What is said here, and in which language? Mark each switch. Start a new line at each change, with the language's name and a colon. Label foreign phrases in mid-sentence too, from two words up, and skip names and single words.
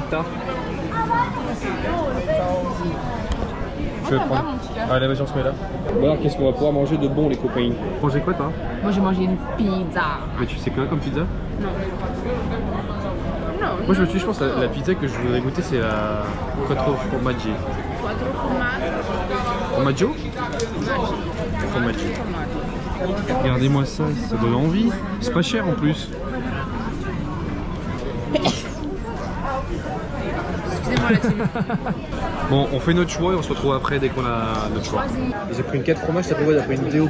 French: La margarita. Moi Tu veux prendre mon petit gars. Allez, vas-y, on se met là. Bon alors, qu'est-ce qu'on va pouvoir manger de bon, les copains? Manger quoi, toi? Moi, j'ai mangé une pizza. Mais tu sais quoi comme pizza? Non. Non. Moi, je pense que la pizza que je voudrais goûter, c'est la Quattro Formaggi. Quattro formaggi. Formaggio? Formaggi. Regardez-moi ça, ça donne envie. C'est pas cher en plus. Excusez-moi la team. Bon, on fait notre choix et on se retrouve après dès qu'on a notre choix. J'ai pris une 4 fromages, ça fait quoi? J'ai pris une DOP.